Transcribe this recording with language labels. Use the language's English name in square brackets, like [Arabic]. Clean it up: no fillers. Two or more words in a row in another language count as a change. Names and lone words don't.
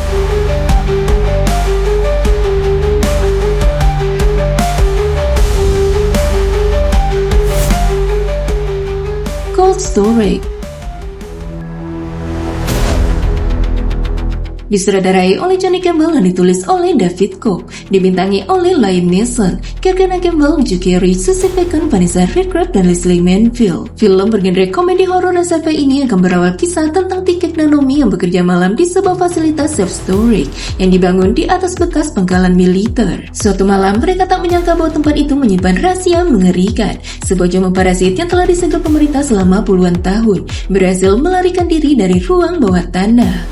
[Indonesian] Cold Storage disutradarai oleh Johnny Campbell dan ditulis oleh David Koch, dibintangi oleh Liam Neeson, Kirkana Campbell, Drew Carey, Susie Bacon, Vanessa Redgrave, dan Leslie Manville. Film bergenre komedi horor dan sci-fi ini akan berawal kisah tentang Tiket Naomi yang bekerja malam di sebuah fasilitas self-storage yang dibangun di atas bekas pangkalan militer. Suatu malam mereka tak menyangka bahwa tempat itu menyimpan rahasia mengerikan. Sebuah jamur parasit yang telah disegel pemerintah selama puluhan tahun berhasil melarikan diri dari ruang bawah tanah.